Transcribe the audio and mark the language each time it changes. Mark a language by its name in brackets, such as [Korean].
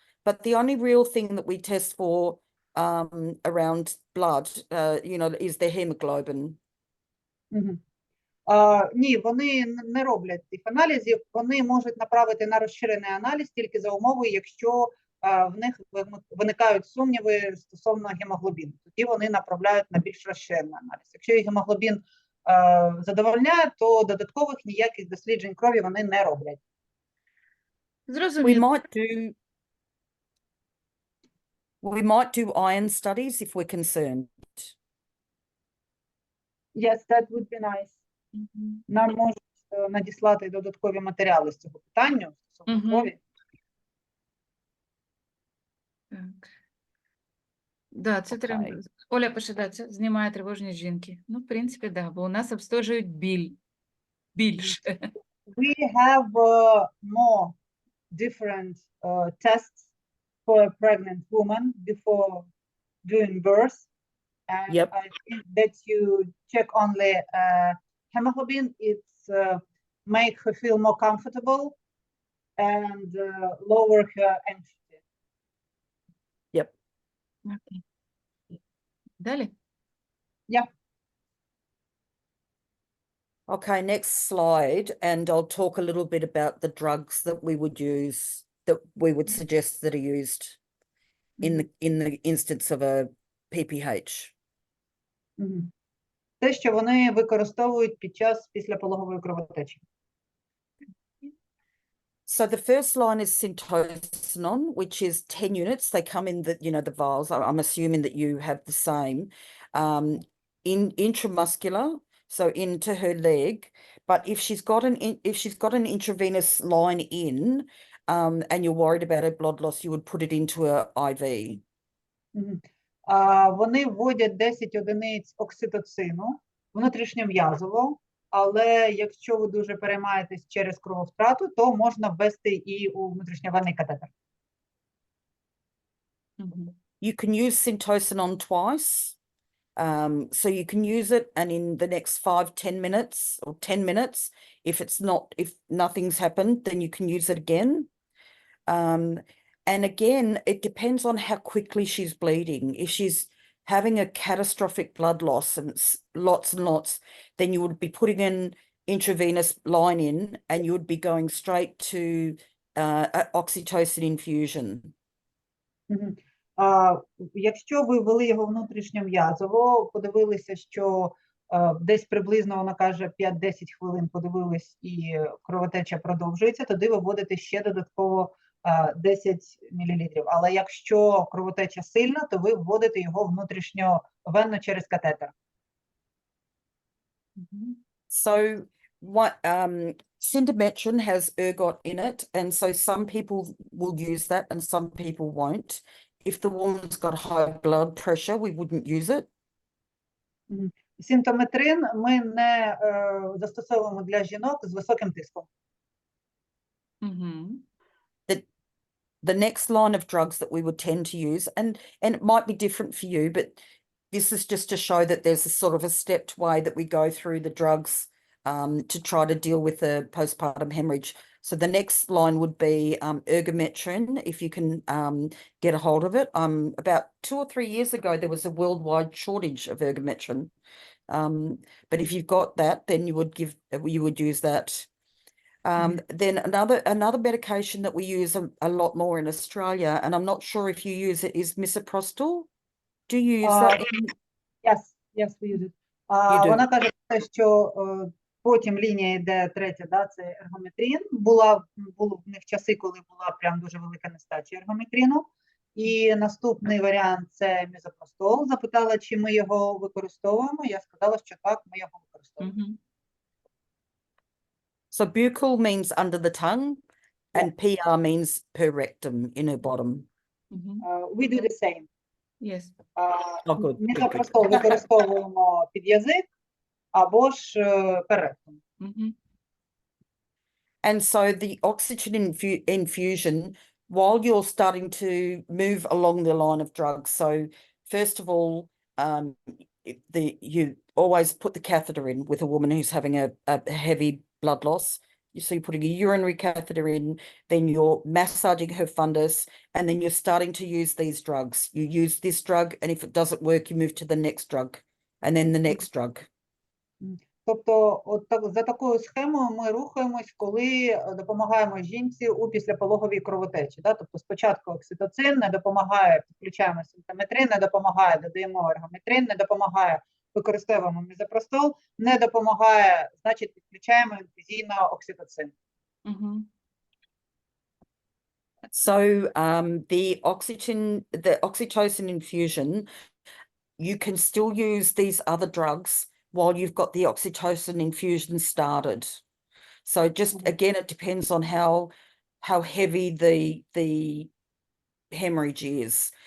[English] But the only real thing that we test for around blood, is their hemoglobin. [Ukrainian] Ні, вони не роблять цих аналізів. Вони можуть направити на розширений аналіз тільки за умови, якщо в них виникають сумніви стосовно гемоглобіну. Тоді вони направляють на більш розширений аналіз. Якщо гемоглобін задовольняє, то додаткових ніяких досліджень крові вони не роблять. Зрозуміло. [English] We might do iron studies if we're concerned. Yes, that would be nice. [Ukrainian] Нам можуть надіслати додаткові матеріали з цього питання. Так. Да, це треба. Окей. Оля пише, да, це знімає тривожність жінки. Ну, в принципі, да, бо у нас обстежують більше. [English] We have more different tests for a pregnant woman before doing birth. And Yep. I think that you check only hemoglobin. It's make her feel more comfortable and lower her anxiety. [Ukrainian] Окей. Далі. [English] Yeah. Okay, next slide, and I'll talk a little bit about the drugs that we would use, that we would suggest that are used in the instance of a PPH. Мгм. [Ukrainian] Те, що вони використовують під час післяпологової кровотечі. [English] So the first line is syntocinon, which is 10 units. They come in the, the vials. I'm assuming that you have the same. In intramuscular, so into her leg. But if she's got an intravenous line in, and you're worried about her blood loss, you would put it into a IV. Мгм. [Ukrainian] Вони вводять 10 одиниць окситоцину внутрішньом'язово, але якщо ви дуже переймаєтесь через крововтрату, то можна ввести і у внутрішньовенний катетер. [English] You can use syntocinon twice. So you can use it, and in the next 5-10 minutes or 10 minutes, if nothing's happened, then you can use it again. And again, it depends on how quickly she's bleeding. If she's having a catastrophic blood loss and it's lots and lots, then you would be putting an intravenous line in, and you would be going straight to oxytocin infusion. Мгм. [Ukrainian] Якщо ви ввели його внутрішньом'язово, подивилися, що десь приблизно, вона каже, 5-10 хвилин подивились і кровотеча продовжується, тоді ви вводите ще додатково 10 мл. Але якщо кровотеча сильна, то ви вводите його внутрішньовенно через катетер. [English] So what Sindometron has ergot in it, and so some people will use that and some people won't. If the woman's got high blood pressure, we wouldn't use it. [Ukrainian] Синтометрин ми не застосовуємо для жінок з високим тиском. [English] The next line of drugs that we would tend to use, and it might be different for you, but this is just to show that there's a sort of a stepped way that we go through the drugs to try to deal with the postpartum hemorrhage. So the next line would be ergometrin, if you can get a hold of it. About 2 or 3 years ago, there was a worldwide shortage of ergometrin. But if you've got that, then you would use that. Then another medication that we use a lot more in Australia, and I'm not sure if you use it, is misoprostol. Do you use that? Yes, we use it. You do. [Ukrainian] Вона каже, що потім лінія йде третя, да, це ергометрин. Були в них часи, коли була прям дуже велика нестача ергометрину. І наступний варіант – це мізопростол. Запитала, чи ми його використовуємо. Я сказала, що так, ми його використовуємо. [English] So buccal means under the tongue, and PR means per rectum, in her bottom. We do the same. Yes. Good. [Ukrainian] Мізопростол використовуємо під язик або ж перектом. [English] And so the oxygen infusion, while you're starting to move along the line of drugs, so first of all, you always put the catheter in with a woman who's having a heavy blood loss. So you're putting a urinary catheter in, then you're massaging her fundus, and then you're starting to use these drugs. You use this drug, and if it doesn't work, you move to the next drug, and then the next drug. [Ukrainian] Тобто, от так, за такою схемою ми рухаємось, коли допомагаємо жінці у післяпологовій кровотечі. Да? Тобто спочатку окситоцин не допомагає, підключаємо синтометрин, не допомагає, додаємо ергометрин, не допомагає, використовуємо мізопростол, не допомагає, значить підключаємо інфузійно окситоцин. [English] So the oxytocin infusion, you can still use these other drugs while you've got the oxytocin infusion started. So just again, it depends on how heavy the hemorrhage is.